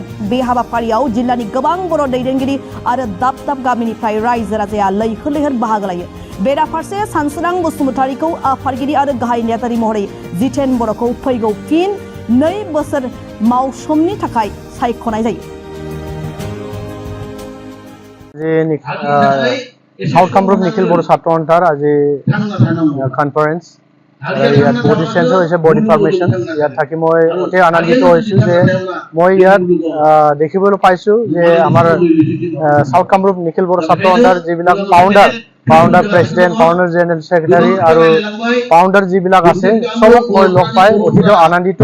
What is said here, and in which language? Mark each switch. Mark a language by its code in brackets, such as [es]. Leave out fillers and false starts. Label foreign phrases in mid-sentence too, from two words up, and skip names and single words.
[brx] बे हाबाफारियाव जिल्लानि गोबां बर' दैदेनगिरि आरो दाब दाब गामिनिफ्राय रायजो राजाया लैहोर लैहोर बाहागो लायो। बेराफारसे सानसोरां बसुमतारीखौ आफादगिरि आरो गाहाय नेहाथारि महरै जितेन बर'खौ फैगौ फिन 2 बोसोर मावसोमनि थाखाय सायख'नाय जायो। [as] साउथ कामरुप निखिल बर' ছাত্ৰ সন্থাৰ আজি কনফাৰেন্স ইয়াত [en] body change [as] হৈছে, [en] body formation. [as] ইয়াত থাকি মই অতি আনন্দিত হৈছোঁ যে মই ইয়াত দেখিবলৈ পাইছোঁ যে আমাৰ সাউথ কামৰূপ নিখিল বড়ো ছাত্ৰ সন্থাৰ যিবিলাক [en] founder president, founder general secretary [as] আৰু ফাউণ্ডাৰ যিবিলাক আছে চবক মই লগ পাই অতিকৈ আনন্দিত।